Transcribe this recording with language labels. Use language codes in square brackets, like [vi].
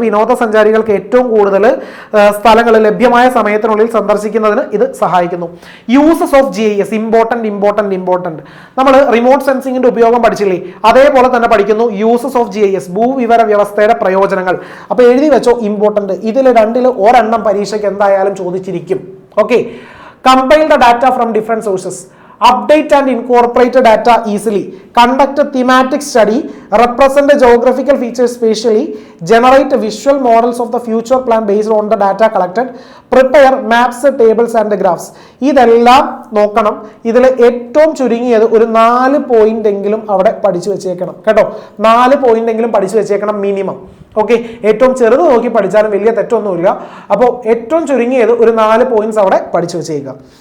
[ml] വിനോദസഞ്ചാരികൾക്ക് ഏറ്റവും കൂടുതൽ സ്ഥലങ്ങൾ ലഭ്യമായ സമയത്തിനുള്ളിൽ സന്ദർശിക്കുന്നതിന് ഇത് സഹായിക്കുന്നു. Uses of GIS important. നമ്മൾ റിമോട്ട് സെൻസിങ്ങിന്റെ ഉപയോഗം പഠിച്ചില്ലേ? അതേപോലെ തന്നെ പഠിക്കുന്നു യൂസസ് ഓഫ് GIS, ഭൂവിവര വ്യവസ്ഥയുടെ പ്രയോജനങ്ങൾ. അപ്പൊ എഴുതി വെച്ചോ ഇമ്പോർട്ടന്റ്. ഇതിൽ രണ്ടിൽ ഒരെണ്ണം പരീക്ഷയ്ക്ക് എന്തായാലും ചോദിച്ചിരിക്കും. [en] Okay, compile the data from different sources, update and incorporate data easily, conduct a thematic study, represent the geographical features spatially, generate visual models of the future plan based on the data collected, prepare maps, tables and graphs. [ml] ഇതെല്ലാം നോക്കണം. ഇതിൽ ഏറ്റവും ചുരുങ്ങിയത് ഒരു 4 point എങ്കിലും അവിടെ പഠിച്ചു വെച്ചേക്കണം കേട്ടോ. 4 പോയിന്റ് എങ്കിലും പഠിച്ചു വെച്ചേക്കണം മിനിമം. ഓക്കെ, ഏറ്റവും ചെറുത് നോക്കി പഠിച്ചാലും വലിയ തെറ്റൊന്നുമില്ല. അപ്പോൾ ഏറ്റവും ചുരുങ്ങിയത് ഒരു 4 പോയിന്റ്സ് അവിടെ പഠിച്ചു വെച്ചേക്കുക.